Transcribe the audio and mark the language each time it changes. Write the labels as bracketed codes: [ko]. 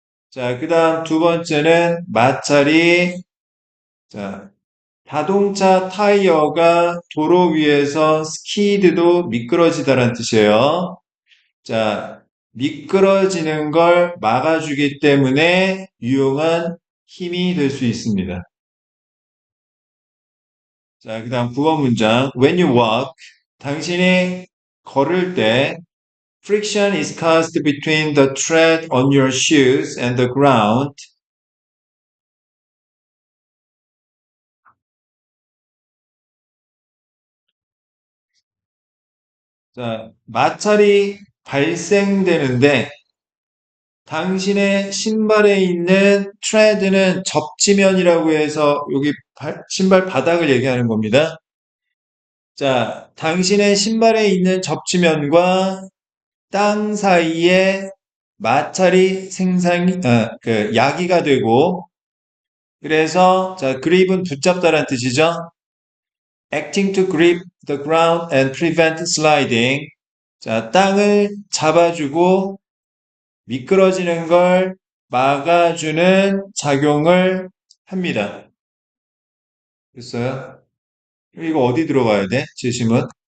[ko] 자, 그 다음 두 번째는 마찰이, 자, 자동차 타이어가 도로 위에서 스키드도 미끄러지다라는 뜻이에요. 자, 미끄러지는 걸 막아주기 때문에 유용한 힘이 될 수 있습니다. 자, 그 다음 9번 문장. [en] When you walk, [ko] 당신이 걸을 때 [en] friction is caused between the tread on your shoes and the ground. [ko] 자, 마찰이 발생되는데 당신의 신발에 있는 tread는 접지면이라고 해서 여기 신발 바닥을 얘기하는 겁니다. 자, 당신의 신발에 있는 접지면과 땅 사이에 마찰이 야기가 되고, 그래서, 자, grip은 붙잡다란 뜻이죠. [en] acting to grip the ground and prevent sliding. [ko] 자, 땅을 잡아주고 미끄러지는 걸 막아주는 작용을 합니다. 됐어요? 이거 어디 들어가야 돼? 제심은?